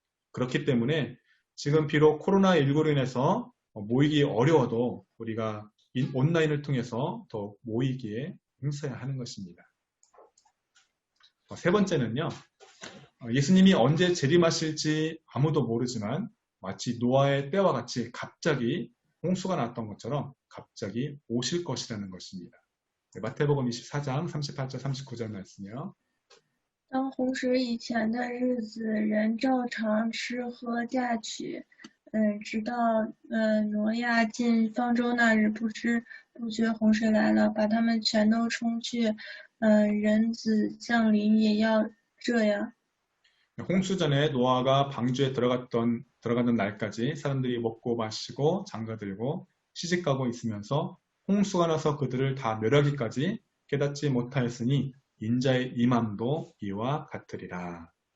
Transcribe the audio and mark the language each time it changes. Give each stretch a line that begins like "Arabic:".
Korean: 그렇기 때문에 지금 비록 코로나19로 인해서 모이기 어려워도 우리가 온라인을 통해서 더 모이기에 힘써야 하는 것입니다. 세 번째는요. 예수님이 언제 재림하실지 아무도 모르지만 마치 노아의 때와 같이 갑자기 홍수가 났던 것처럼 갑자기 오실 것이라는 것입니다. 마태복음 24장 38절 39절 말씀이요.
Chinese: 当洪水以前的日子，人照常吃喝嫁娶，直到挪亚进方舟那日，不知不觉洪水来了，把他们全都冲去。人子降临也要这样。
Korean: 홍수전에 노아가 방주에 들어가던 날까지 사람들이 먹고 마시고 장가들고 시집가고 있으면서 홍수가 나서 그들을 다 멸하기까지 깨닫지 못하였으니 인자의 임함도 이와 같으리라.